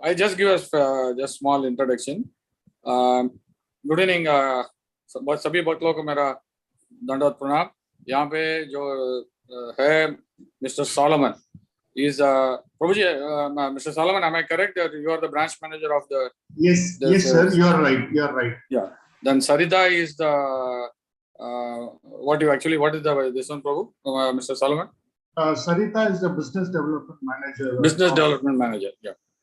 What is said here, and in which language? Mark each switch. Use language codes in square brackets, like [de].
[en] I just give us just small introduction. Good evening. [hi] सभी भक्त लोगों को मेरा दंडवत प्रणाम। यहाँ पे जो है mister Solomon [en] is Prabhuji, Mr. Solomon, am I correct that you are the branch manager of the? Yes, sir. You are right. Yeah. Then Sarita is the what is this one, Prabhu? Mr. Solomon? Sarita is the business development manager. Development manager, yeah.